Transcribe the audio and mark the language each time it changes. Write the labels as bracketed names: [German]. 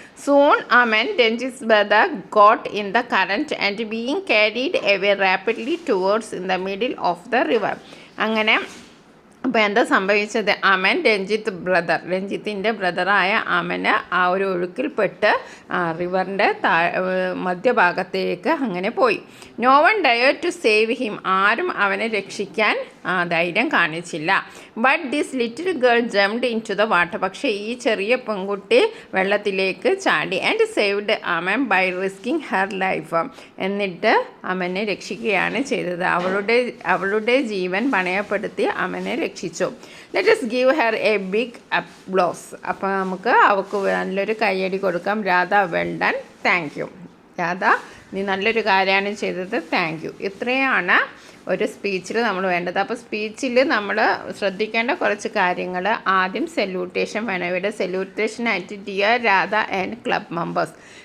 [English] Soon Aman, Ranjit's brother, got in the current and being carried away rapidly towards in the middle of the river. [Malayalam] അങ്ങനെ അപ്പോൾ എന്താ സംഭവിച്ചത്? അമൻ രഞ്ജിത്തിൻ്റെ ബ്രദറായ അമന് ആ ഒരു ഒഴുക്കിൽപ്പെട്ട് റിവറിൻ്റെ മധ്യഭാഗത്തേക്ക് അങ്ങനെ പോയി. [English] No one dare to save him. [Malayalam] ആരും അവനെ രക്ഷിക്കാൻ ധൈര്യം കാണിച്ചില്ല. [English] But this little girl jumped in to the water. [Malayalam] പക്ഷേ ഈ ചെറിയ പെൺകുട്ടി വെള്ളത്തിലേക്ക് ചാടി. [English] And saved Aman by risking her life. [Malayalam] എന്നിട്ട് അമനെ രക്ഷിക്കുകയാണ് ചെയ്തത്. അവളുടെ ജീവൻ പണയപ്പെടുത്തി അമനെ രക്ഷിച്ചു. [English] Let us give her a big applause. [Malayalam] അപ്പോൾ നമുക്ക് അവൾക്ക് നല്ലൊരു കയ്യടി കൊടുക്കാം. Radha [English] Well done, thank you. [Malayalam] Radha, നീ നല്ലൊരു കാര്യമാണ് ചെയ്തത്, [English] Thank you. [Malayalam] ഇത്രയാണ് ഒരു സ്പീച്ചിൽ നമ്മൾ വേണ്ടത്. അപ്പോൾ സ്പീച്ചിൽ നമ്മൾ ശ്രദ്ധിക്കേണ്ട കുറച്ച് കാര്യങ്ങൾ. ആദ്യം സല്യൂട്ടേഷൻ വേണം. ഇവിടെ സല്യൂട്ടേഷനായിട്ട് [English] Dear Radha and club members.